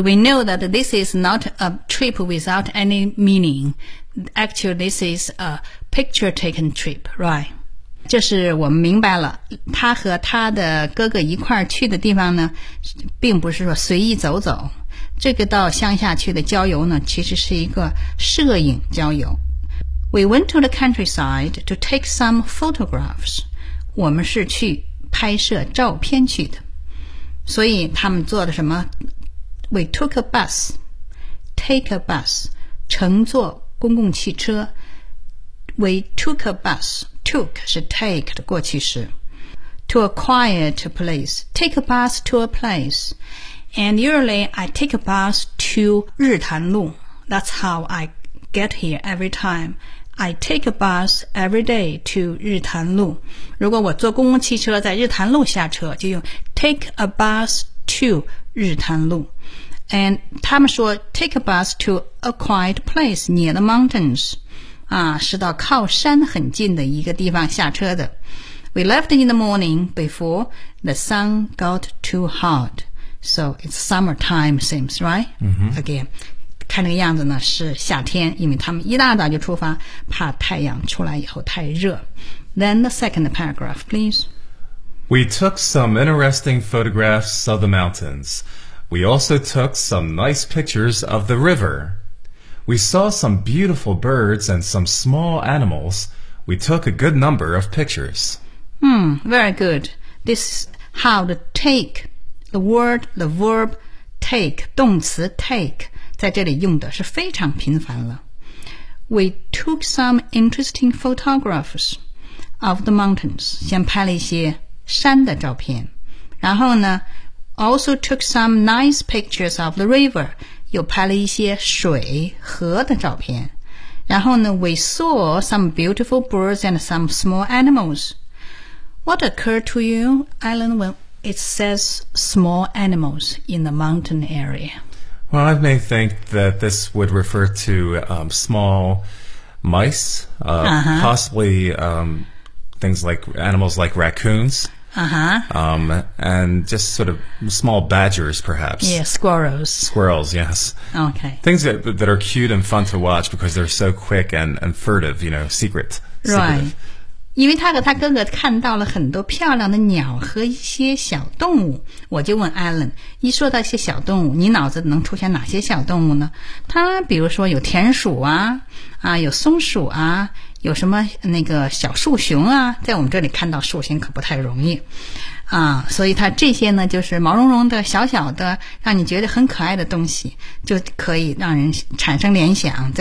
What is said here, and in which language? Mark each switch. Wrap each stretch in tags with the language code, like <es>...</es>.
<en>We know that this is not a trip without any meaning. Actually, this is a picture-taken trip, right?</en> <zh>这是我们明白了，他和他的哥哥一块去的地方呢，并不是说随意走走。这个到乡下去的郊游呢，其实是一个摄影郊游。</zh> <en>We went to the countryside to take some photographs.</en> <zh>我们是去拍摄照片去的。所以他们坐的什么</zh> <en>？We took a bus. Take a bus.</en> <zh>乘坐公共汽车。</zh> <en>We took a bus. Took 是 take</en> <zh>的过去式。</zh> <en>To a quiet place. Take a bus to a place. And usually I take a bus to 日潭路。 That's how I get here every time. I take a bus every day to 日潭路。</en> <zh>如果我坐公共汽车在日潭路下车，就用</zh> <en>take a bus to</en> <zh>日潭路。</zh> <en>And</en> <zh>他们说</zh> <en>take a bus to a quiet place near the mountains。</en> <zh>啊，是到靠山很近的一个地方下车的。</zh> <en>We left in the morning before the sun got too hot. So it's summertime seems, right? Again.</en> <zh>看那个样子呢是夏天，因为他们一大早就出发，怕太阳出来以后太热。</zh> <en>Then the second paragraph, please. We took some interesting photographs of the mountains. We also took some nice pictures of the river. We saw some beautiful birds and some small animals. We took a good number of pictures. Very good. This is how to take the word, the verb take,</en> <zh>动词</zh> <en>take.</en> <zh>在这里用的是非常频繁了。</zh> <en>We took some interesting photographs of the mountains.</en> <zh>先拍了一些山的照片。然后呢</zh> <en>,also took some nice pictures of the river.</en> <zh>又拍了一些水河的照片。然后呢</zh> <en>,we saw some beautiful birds and some small animals. What occurred to you, Alan, when it says small animals in the mountain area? Well, I may think that this would refer to small mice, possibly things like animals like raccoons, and just sort of small badgers, perhaps. Yeah, squirrels. Squirrels, yes. Okay. Things that are cute and fun to watch because they're so quick and furtive, you know, secret. Right. Secretive.</en> <zh>因为他和他哥哥看到了很多漂亮的鸟和一些小动物，我就问 Alan。一说到一些小动物，你脑子能出现哪些小动物呢？它比如说有田鼠啊，有松鼠啊，有什么那个小树熊啊，在我们这里看到树熊可不太容易啊，所以它这些呢，就是毛茸茸的小小的，让你觉得很可爱的东西，就可以让人产生联想。</zh>